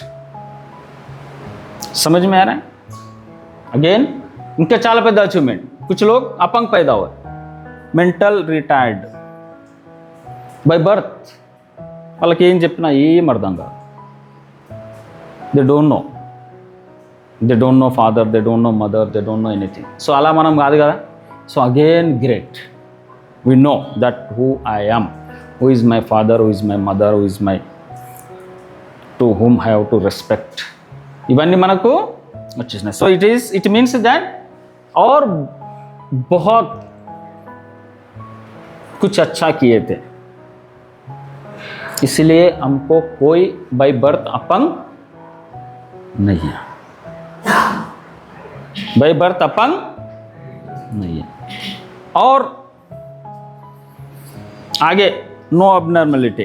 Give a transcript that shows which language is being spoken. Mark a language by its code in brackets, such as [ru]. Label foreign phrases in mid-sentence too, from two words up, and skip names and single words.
[hi] समझ में आ रहा है? अगेन इनके [te] చాలా పెద్ద అచీవ్మెంట్। [hi] कुछ लोग अपंग पैदा हुए, [en] mental retarded by birth, [te] వాళ్ళకి ఏం చెప్పినా ఏం అర్థం కాదు, [en] They don't know father, they don't know mother, they don't know anything. [te] సో అలా మనం కాదు కదా। [en] So again great, we know that who I am, who is my father, who is my mother, who is my, to whom I have to respect, [te] ఇవన్నీ మనకు వచ్చేసినాయి। [en] So it means that [hi] और बहुत कुछ अच्छा किए थे, इसलिए हमको कोई [en] by birth [hi] अपंग नहीं है। [en] by birth [hi] अपंग नहीं है। और आगे [en] no abnormality.